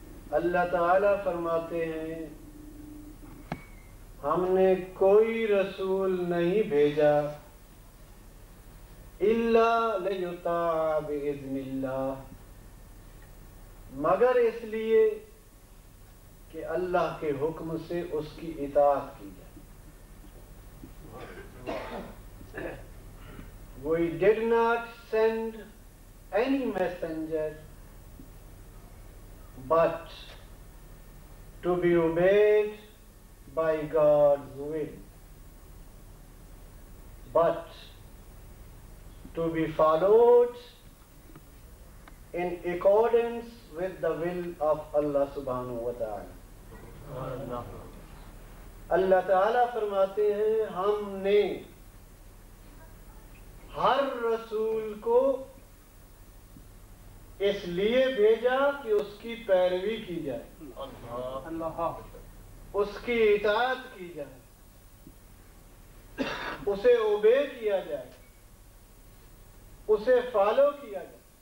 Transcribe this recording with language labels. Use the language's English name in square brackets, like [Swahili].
[Urdu] اللہ تعالیٰ فرماتے ہیں ہم نے کوئی رسول نہیں بھیجا [Arabic] إِلَّا لِيُطَاعَ بِإِذْنِ اللَّهِ، [Urdu] مگر اس لیے کہ اللہ کے حکم سے اس کی اطاعت کی جائے. [English] We did not send any messenger but to be obeyed by God's will, but to be followed in accordance with the will of Allah [Arabic] subhanahu wa ta'ala. [Urdu] اللہ تعالیٰ فرماتے ہیں ہم نے ہر رسول کو اس لیے بھیجا کہ اس کی پیروی کی جائے، اس کی اطاعت کی جائے، اسے اوبے کیا جائے، اسے فالو کیا جائے.